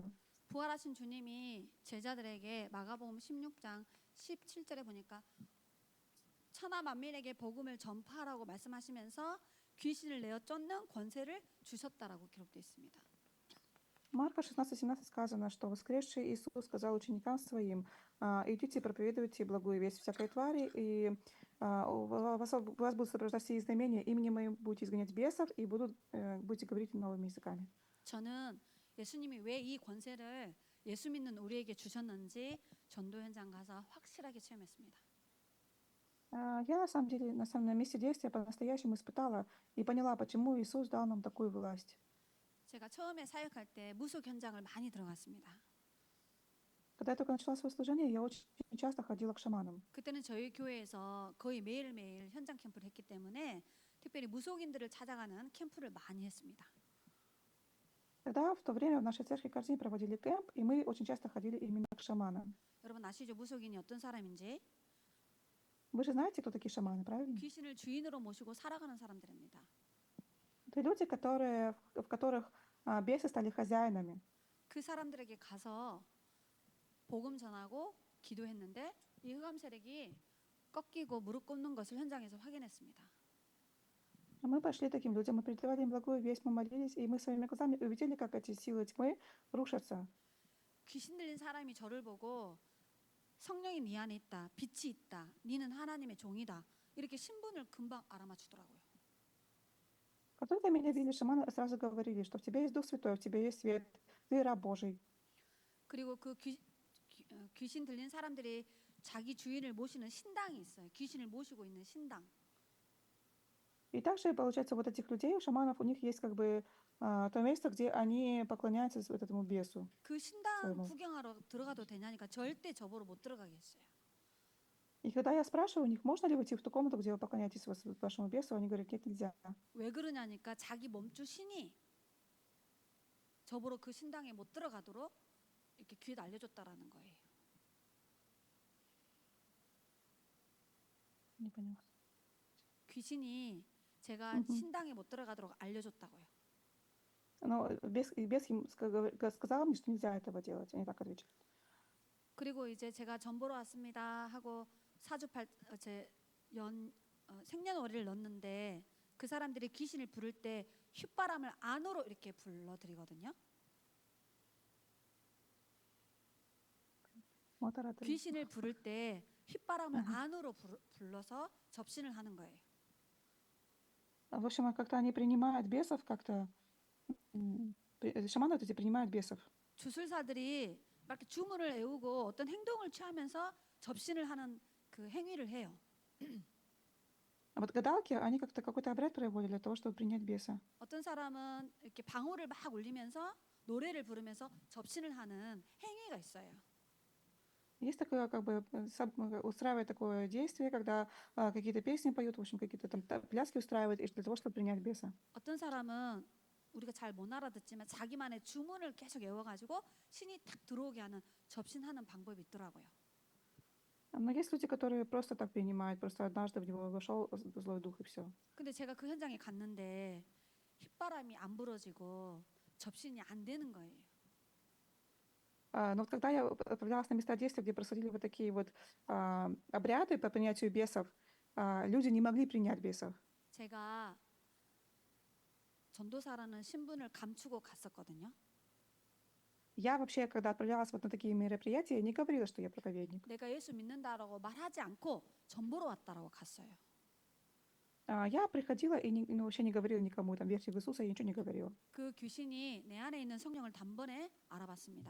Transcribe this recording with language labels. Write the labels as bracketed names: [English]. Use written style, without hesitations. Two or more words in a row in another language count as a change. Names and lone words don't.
[Korean] 부활하신 주님이 제자들에게 마가복음 16장 17절에 보니까 천하 만민에게 복음을 전파하라고 말씀하시면서 귀신을 내어 쫓는 권세를 주셨다라고 기록되어 있습니다. [Russian] Марка 16:17 сказано, что воскресший Иисус сказал ученикам своим: «Идите, проповедуйте благую весть всякой твари, и вас будут сопровождать сии знамения, именем моим будете изгонять бесов, и будете говорить новыми языками». [Korean] 저는 예수님이 왜 이 권세를 예수 믿는 우리에게 주셨는지 전도 현장 가서 확실하게 체험했습니다. [Russian] Я на самом деле на месте действия по-настоящему испытала и поняла, почему Иисус дал нам такую власть. [Korean] 제가 처음에 사역할 때 무속 현장을 많이 들어갔습니다. [Russian] Когда я только начала свое служение, я очень часто ходила к шаманам. [Korean] 그때는 저희 교회에서 거의 매일매일 현장 캠프를 했기 때문에 특별히 무속인들을 찾아가는 캠프를 많이 했습니다. [Russian] Тогда в то время в нашей церкви каждый день проводили кемп, и мы очень часто ходили именно к шаманам. [Korean] 여러분 아시죠? 무속인이 어떤 사람인지? [Russian] Вы же знаете, кто такие шаманы, правильно? [Korean] 귀신을 주인으로 모시고 살아가는 사람들입니다. [Russian] Это люди, в которых бесы стали хозяинами. [Korean] 그 사람들에게 가서 복음 전하고 기도했는데 이 흑암 세력이 꺾이고 무릎 꿇는 것을 현장에서 확인했습니다. [Russian] Мы пошли таким людям, мы передавали им благую весть, мы молились, и мы своими глазами увидели, как эти силы тьмы рушатся. [Korean] 귀신 들린 사람이 저를 보고 성령이 네 안에 있다, 빛이 있다, 네는 하나님의 종이다 이렇게 신분을 금방 알아맞추더라고요. [Russian] Как только меня видели, шаманы сразу говорили, что в тебе есть Дух Святой, в тебе есть свет, ты раб Божий. [Korean] 그리고 그 귀신 들린 사람들이 자기 주인을 모시는 신당이 있어요. 귀신을 모시고 있는 신당. [Russian] И также, получается, вот этих людей, у шаманов, у них есть как бы то место, где они поклоняются вот этому бесу. [Korean] 그 신당 [Russian] своему. [Korean] 구경하러 들어가도 되냐니까 절대 저보러 못 들어가게 했어요. [Russian] И когда я спрашиваю у них, можно ли войти в ту комнату, где вы поклоняетесь вашему бесу, они говорят, нет, нельзя. [Korean] 왜 그러냐니까 자기 몸주 신이 저보러 그 신당에 못 들어가도록 이렇게 귀에 날려줬다라는 거예요. [Russian] Не поняла. [Korean] 귀신이 제가 Мгм. 신당에 못 들어가도록 알려줬다고요. [Russian] Но бес им сказал мне, что нельзя этого делать. Они так отвечают. [Korean] 그리고 이제 제가 전보러 왔습니다 하고 사주팔 생년월일을 넣었는데 그 사람들이 귀신을 부를 때 휘바람을 안으로 이렇게 불러드리거든요. Модераторы. 귀신을 부를 때 휘바람을 아하. 안으로 불러서 접신을 하는 거예요. [Russian] В общем, как-то они принимают бесов, как-то шаманы вот эти принимают бесов. [Korean] 주술사들이 막 이렇게 주문을 외우고 어떤 행동을 취하면서 접신을 하는 그 행위를 해요. [Russian] А вот гадалки, они как-то какой-то обряд проводят для того, чтобы принять беса. [Korean] 어떤 사람은 이렇게 방울을 막 울리면서 노래를 부르면서 접신을 하는 행위가 있어요. [Russian] Есть такое, как бы, устраивает такое действие, когда какие-то песни поют, в общем, какие-то там пляски устраивают, и для того, чтобы принять беса. [Korean] 어떤 사람은 우리가 잘 못 알아듣지만 자기만의 주문을 계속 외워가지고 신이 탁 들어오게 하는 접신하는 방법이 있더라고요. [Russian] Но есть люди, которые просто так принимают, просто однажды в него вошел злой дух, и все. [Korean] 근데 제가 그 현장에 갔는데 휘바람이 안 불어지고 접신이 안 되는 거예요. [Russian] Но вот когда я отправлялась на места действия, где происходили вот такие вот обряды по принятию бесов, люди не могли принять бесов. [Korean] 제가 전도사라는 신분을 감추고 갔었거든요. [Russian] Я вообще, когда отправлялась вот на такие мероприятия, не говорила, что я проповедник. [Korean] 내가 예수 믿는다라고 말하지 않고 전보러 왔다라고 갔어요. [Russian] Я приходила и вообще не говорила никому, там, верьте в Иисуса, я ничего не говорила. [Korean] 그 귀신이 내 안에 있는 성령을 단번에 알아봤습니다.